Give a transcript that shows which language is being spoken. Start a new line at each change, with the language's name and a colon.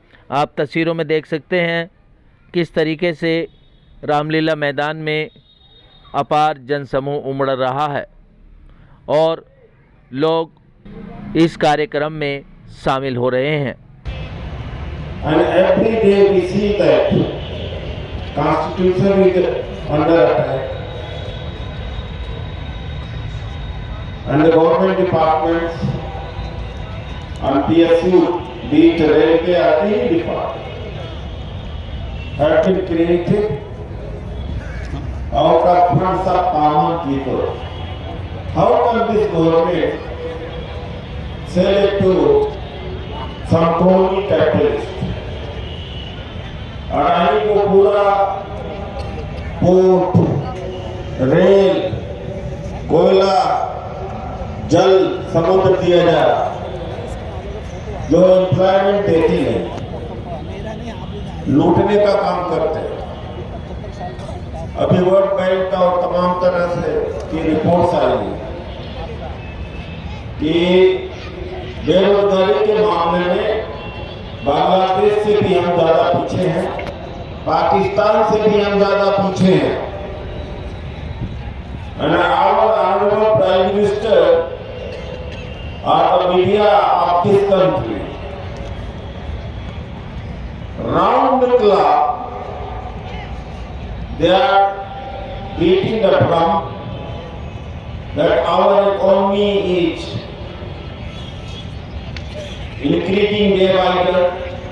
Hindi: आप तस्वीरों में देख सकते हैं किस तरीके से रामलीला मैदान में अपार जनसमूह उमड़ रहा है और लोग इस कार्यक्रम में शामिल हो रहे हैं।
English: And every day we see that Constitution is under attack, and the government departments and PSU, be it railway or any department, have been created out of funds of common people. How can this government sell it to some crony capitalist?
Hindi: Adani को पूरा port, rail, कोयला, जल, समुद्र दिया जा रहा, जो employment देती है, लूटने का काम करते हैं। अभी वर्ल्ड बैंक का और तमाम तरह से की रिपोर्ट्स आई कि बेरोजगारी के मामले में बांग्लादेश से भी हम ज्यादा पीछे हैं, पाकिस्तान से भी हम ज्यादा पीछे हैं।
English: And our honorable Prime Minister are the media of this country. Round the clock, they are beating the drum that our economy is increasing day by day.